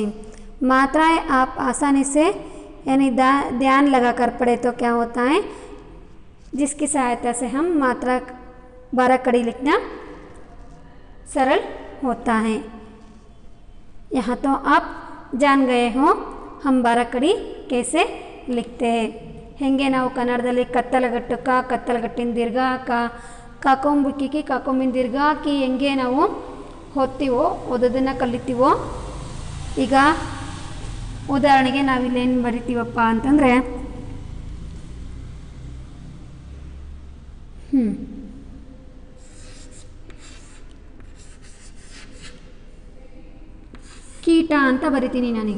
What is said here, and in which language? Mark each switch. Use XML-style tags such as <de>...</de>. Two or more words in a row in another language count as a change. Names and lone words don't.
<hi>मात्राएं आप आसानी से यानी ध्यान लगाकर पढ़े तो क्या होता है, जिसकी सहायता से हम मात्रा 12 कड़ी लिखना सरल होता है। यहाँ तो आप जान गए हो हम 12 कड़ी कैसे लिखते हैं।</hi> <kn>ಹೆಂಗೆ ನಾವು ಕನ್ನಡದಲ್ಲಿ ಕತ್ತಲಗಟ್ಟು ಕ ಕತ್ತಲಗಟ್ಟಿನ ದೀರ್ಘ ಕ ಕಾಕೊಂಬುಕ್ಕಿಗೆ ಕಾಕೊಂಬಿನ ದೀರ್ಘ ಕಿ ಹೆಂಗೆ ನಾವು ಓದ್ತೀವೋ ಓದೋದನ್ನು ಕಲಿತೀವೋ, ಈಗ ಉದಾಹರಣೆಗೆ ನಾವಿಲ್ಲೇನು ಬರಿತೀವಪ್ಪ ಅಂತಂದರೆ ಕೀಟ ಅಂತ ಬರಿತೀನಿ ನಾನೀಗ.</kn>